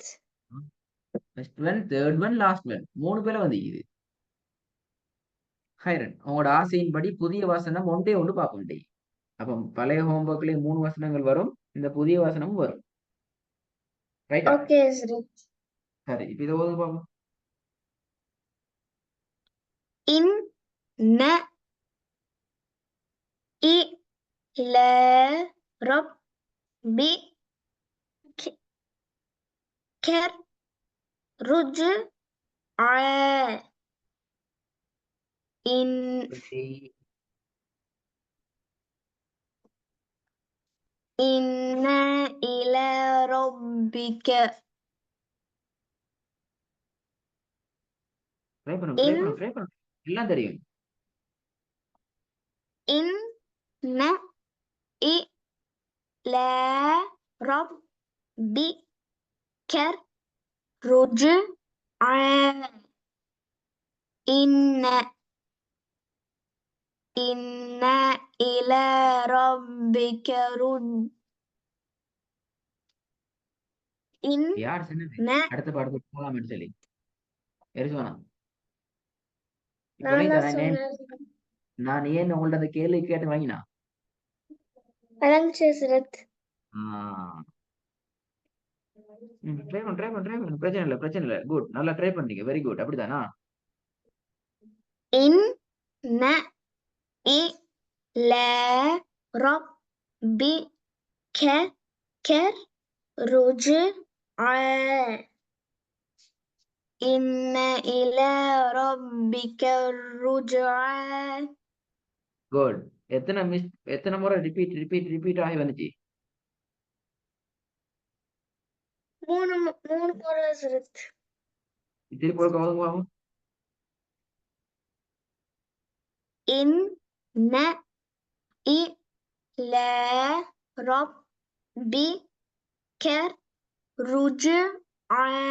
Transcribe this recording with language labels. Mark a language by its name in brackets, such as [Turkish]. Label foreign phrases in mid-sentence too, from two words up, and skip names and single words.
[English] first one, third one, last one, [Tamil] 3 பிழை வந்திக்குது. ஹைரன், உங்களோட ஆசையின்படி புதிய வசனம் ஒன்றே ஒன்று பார்ப்போம். அப்போ பழைய ஹோம்ஒர்க்லயே 3 வசனங்கள் வரும், இந்த புதிய வசனமும் வரும். ரைட்டா? ஓகே ஹஸ்ரத். சரி, இப்போ இதை ஓதுங்க பாப்போம். [Arabic] إن إلى ربك رجعا إن إلى ربك. [Tamil] ட்ரை பண்ணுங்க. எல்லாம் தெரியும். [Arabic] إن إلى ربك رجعا إن إلى ربك [Tamil] யார் சொன்னது அடுத்த பாடத்துக்கு போகலாம்னு சொல்லி? எரிசுவானா? நான் ஏன் உங்கள்ட்ட அந்த கேள்வி கேட்டு வாங்கினா? ட்ரை பண்ணு. பிரச்சனை இல்ல. குட், நல்லா ட்ரை பண்ணீங்க. [English] very good. [Tamil] அப்படிதானா? [Arabic] إن إلى ربك رجعا إن إلى ربك رجعا. [Tamil] குட். எத்தனை முறை ரிப்பீட் ஆகி வந்துச்சு? மூணு முறை ஹசரத். திருப்பி ஒரு கவனம் வாங்க. [Arabic] إن إلى ربك الرجعى.